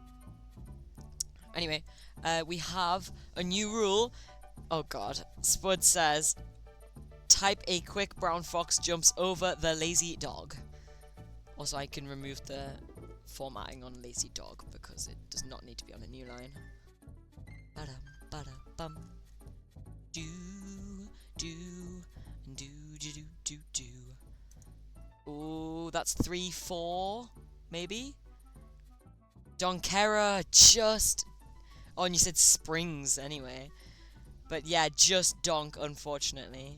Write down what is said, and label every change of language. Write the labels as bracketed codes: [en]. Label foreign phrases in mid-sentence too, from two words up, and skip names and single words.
[en] Anyway, we have a new rule. Oh god. Spud says, type a quick brown fox jumps over the lazy dog. Also, I can remove the formatting on lazy dog because it does not need to be on a new line. Ba-dum, ba-da-bum. Do, do, do, do, do, do, do. Oh, that's 3, 4, maybe? Donkera, just... Oh, and you said Springs, anyway. But yeah, just Donk, unfortunately.